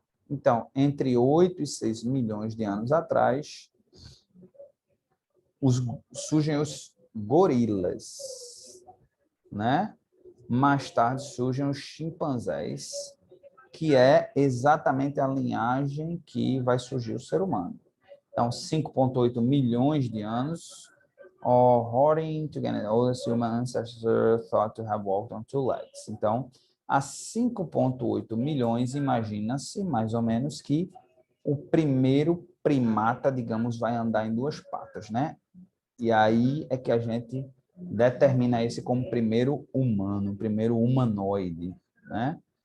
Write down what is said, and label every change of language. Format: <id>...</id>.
<pt>Então, entre 8 e 6 milhões de anos atrás, surgem os gorilas, né? Mais tarde surgem os chimpanzés, que é exatamente a linhagem que vai surgir o ser humano. Então, 5,8 milhões de anos,</pt> <en>according to the oldest human ancestor thought to have walked on two legs.</en> <pt>Então, há 5,8 milhões, imagina-se mais ou menos que o primeiro primata, digamos, vai andar em duas patas, né? E aí é que a gente determina esse como primeiro humano, primeiro humanoide, né?</pt>